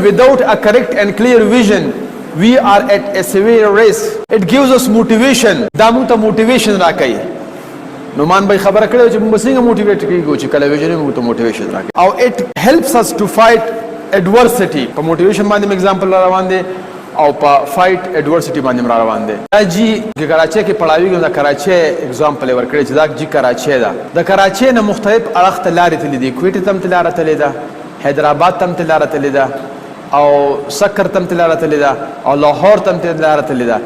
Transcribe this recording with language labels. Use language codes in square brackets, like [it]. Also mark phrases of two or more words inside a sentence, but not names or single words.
[en] without a correct and clear vision, we are at a severe risk. It gives us motivation. [ps] دا موږ ته motivation راکوي. نومان بھائی خبره کړې چې موږ څنګه موټیویټ کیږو چې کله ویژن موږ ته موټیویشن راکوي. [en] او it helps us to fight adversity. [ps] په موټیویشن باندې اگزامپل روان دي او په [en] fight adversity [ps] باندې روان دي. دا جی کراچي کې پړاویږي دا کراچي اگزامپل ورکړي چې دا جی کراچي ده. د کراچي نه مختلف اړخ ته لارې تللې دي. کویټ ته هم لاره تللې ده، حیدرآباد ته هم لاره تللې ده، او سکر ته هم لاره تللې ده، او لاهور ته هم لاره تللې ده.